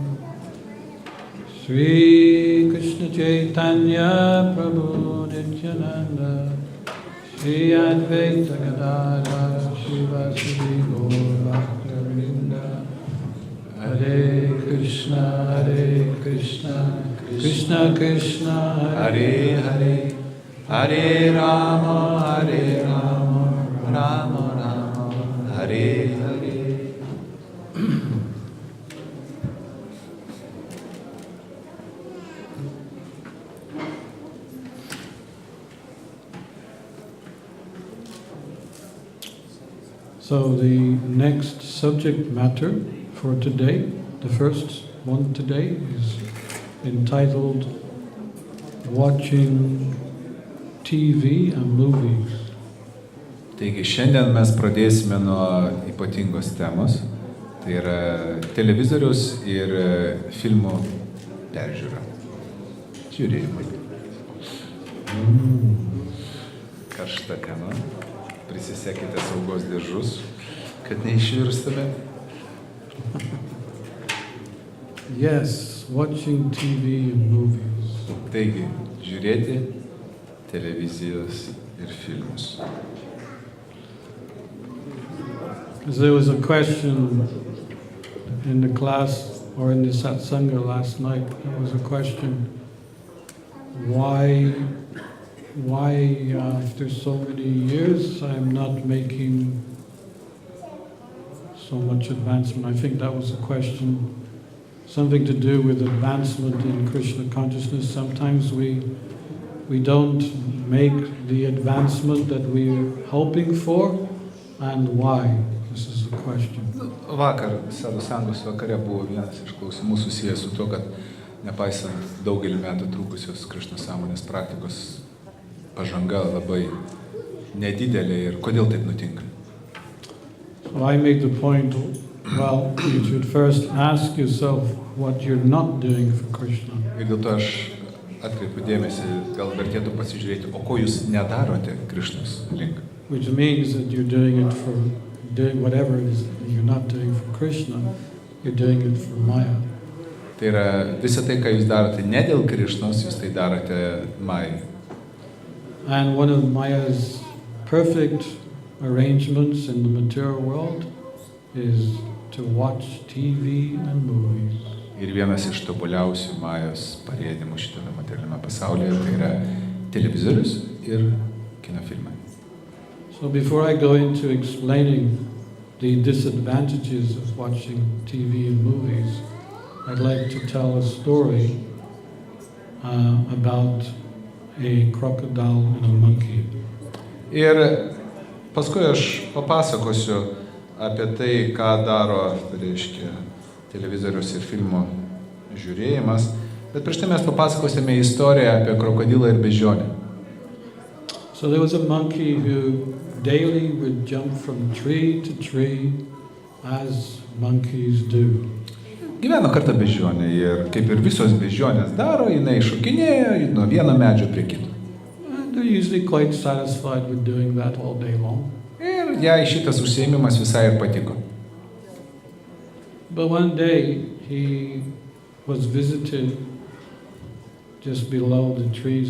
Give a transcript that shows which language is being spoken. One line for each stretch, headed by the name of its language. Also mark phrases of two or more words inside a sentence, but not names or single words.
Sanskrit: Sri Krishna Chaitanya Prabhu Nityananda Shri Advaita Gadadhara Shivasadi Gaur Bhakta-vrinda. Hare Krishna Krishna Krishna Hare Hare, Hare Rama, Rama Rama, Hare Hare.
English: So the next subject matter for today, the first one today, is entitled Watching TV and Movies.
Lithuanian: Taigi šiandien mes pradėsime nuo ypatingos temos, tai yra televizorius ir filmų peržiūra, žiūrėjimai. Karšta tema, prisisekite saugos diržus, kad neišvirstume.
English: Yes, watching TV and movies.
Lithuanian: Taigi, žiūrėti televizijos ir filmus.
English: There was a question in the class or in the satsanga last night. There was a question: why after so many years I'm not making so much advancement? I think that was a question, something to do with advancement in Krishna consciousness. Sometimes we don't make the advancement that we're hoping for, and why? This is the question.
Lithuanian: Vakar, Sadhu Sangos vakare buvo vienas iš klausimų susijęs su to, kad nepaisant daugelį metų trukusios Krishna sąmonės praktikos, pažanga labai nedidelė ir kodėl taip nutinka.
English: So I made the point, well, you should first ask yourself what you're not doing for Krishna.
Lithuanian: Ir dėl to aš atkreipiu dėmesį, gal vertėtų pasižiūrėti, o ko jūs nedarote Krishnos link.
English: Which means that you're doing it for doing whatever it is that you're not doing for Krishna, you're doing it for Maya.
Lithuanian: Tai yra visą tai, ką jūs darote ne dėl Krishnos, jūs tai darote Majai.
English: And one of Maya's perfect arrangements in the material world is to watch TV and movies.
Lithuanian: Ir vienas iš tobuliausių Majos parėdimų šitame materialiame pasaulyje tai yra televizorius ir kinofilmai.
English: So before I go into explaining the disadvantages of watching TV and movies, I'd like to tell a story about a crocodile and a monkey.
Lithuanian: Ir paskui aš papasakosiu apie tai, ką daro, tai reiškia, televizorius ir filmo žiūrėjimas, bet prieš tai mes papasakosime istoriją apie krokodilą ir beždžionę.
English: So there was a monkey who daily would jump from tree to tree as monkeys do.
Lithuanian: Gyveno kartą beždžionė ir kaip ir visos beždžionės daro, jinai šokinėjo nuo vieno medžio prie kito.
English: And they're usually quite satisfied with doing that all day long.
Lithuanian: Ir jai šitas užsiėmimas visai ir patiko.
English: But one day he was visited just below the trees.